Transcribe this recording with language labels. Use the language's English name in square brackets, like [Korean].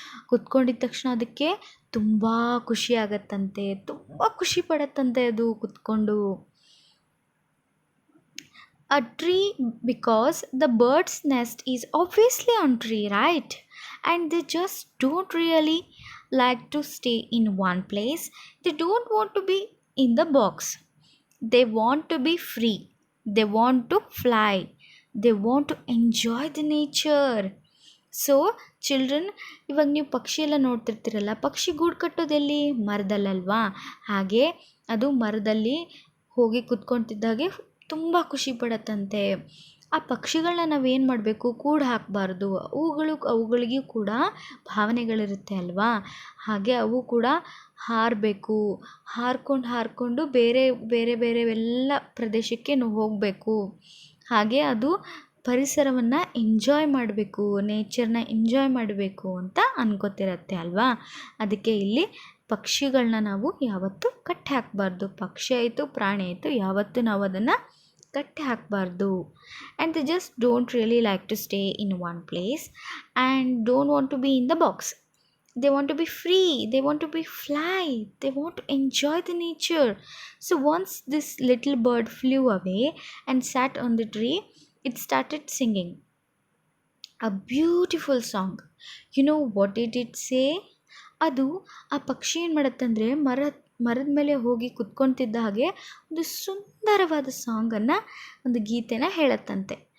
[Kannada] ಕುತ್ಕೊಂಡಿದ್ದ ತಕ್ಷಣ ಅದಕ್ಕೆ ತುಂಬ ಖುಷಿ ಆಗತ್ತಂತೆ, ತುಂಬ ಖುಷಿ ಪಡತ್ತಂತೆ ಅದು ಕುತ್ಕೊಂಡು. [English] A tree, because the bird's nest is obviously on tree, right? And they just don't really like to stay in one place. They don't want to be in the box. They want to be free. They want to fly. They want to enjoy the nature. So children, [Kannada] ಇವಾಗ ನೀವು ಪಕ್ಷಿ ಎಲ್ಲ ನೋಡ್ತಿರ್ತೀರಲ್ಲ, ಪಕ್ಷಿ ಗೂಡು ಕಟ್ಟೋದೆಲ್ಲಿ? ಮರದಲ್ಲಲ್ವಾ? ಹಾಗೆ ಅದು ಮರದಲ್ಲಿ ಹೋಗಿ ಕುತ್ಕೊತಿದ್ದಾಗೆ ತುಂಬ ಖುಷಿ ಪಡತ್ತಂತೆ. ಆ ಪಕ್ಷಿಗಳನ್ನ ನಾವೇನು ಮಾಡಬೇಕು? ಕೂಡು ಹಾಕಬಾರ್ದು. ಅವುಗಳಿಗೂ ಕೂಡ ಭಾವನೆಗಳಿರುತ್ತೆ ಅಲ್ವಾ? ಹಾಗೆ ಅವು ಕೂಡ ಹಾರಬೇಕು. ಹಾರಿಕೊಂಡು ಬೇರೆ ಎಲ್ಲ ಪ್ರದೇಶಕ್ಕೆ ಹೋಗಬೇಕು. ಹಾಗೆ ಅದು ಪರಿಸರವನ್ನು ಎಂಜಾಯ್ ಮಾಡಬೇಕು, ನೇಚರ್ನ ಎಂಜಾಯ್ ಮಾಡಬೇಕು ಅಂತ ಅನ್ಕೋತಿರತ್ತೆ ಅಲ್ವಾ? ಅದಕ್ಕೆ ಇಲ್ಲಿ ಪಕ್ಷಿಗಳನ್ನ ನಾವು ಯಾವತ್ತೂ ಕಟ್ಟಿ ಹಾಕಬಾರ್ದು. ಪಕ್ಷಿ ಆಯಿತು, ಪ್ರಾಣಿ ಆಯಿತು, ಯಾವತ್ತೂ ನಾವು ಅದನ್ನು ಕಟ್ಟಿ ಹಾಕಬಾರ್ದು. [English] And they just don't really like to stay in one place and don't want to be in the box. They want to be free, they want to be fly, they want to enjoy the nature. So once this little bird flew away and sat on the tree, it started singing a beautiful song. What did it say? [Kannada] ಅದು ಆ ಪಕ್ಷಿ ಏನು ಮಾಡುತ್ತಂದರೆ, ಮರದ ಮೇಲೆ ಹೋಗಿ ಕುತ್ಕೊತಿದ್ದ ಹಾಗೆ ಒಂದು ಸುಂದರವಾದ ಸಾಂಗನ್ನು, ಒಂದು ಗೀತೆನ ಹೇಳತ್ತಂತೆ.